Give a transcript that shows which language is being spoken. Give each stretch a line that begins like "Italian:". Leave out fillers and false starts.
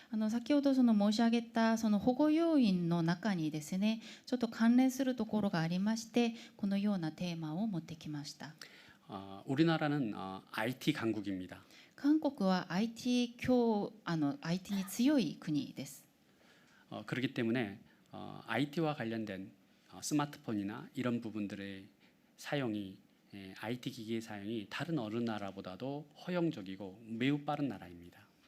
Japanese: 先ほど申し上げたその保護要因の中にですね、ちょっと関連するところがありまして、このようなテーマを持ってきました。
Korean: 우리나라는 IT 강국입니다.
Japanese: 韓国は IT に強い国です。
Korean: 그렇기 때문에 IT와 관련된 스마트폰이나 이런 부분들의 사용이 IT 기기의 사용이 다른 어느 나라보다도 허용적이고 매우 빠른 나라입니다.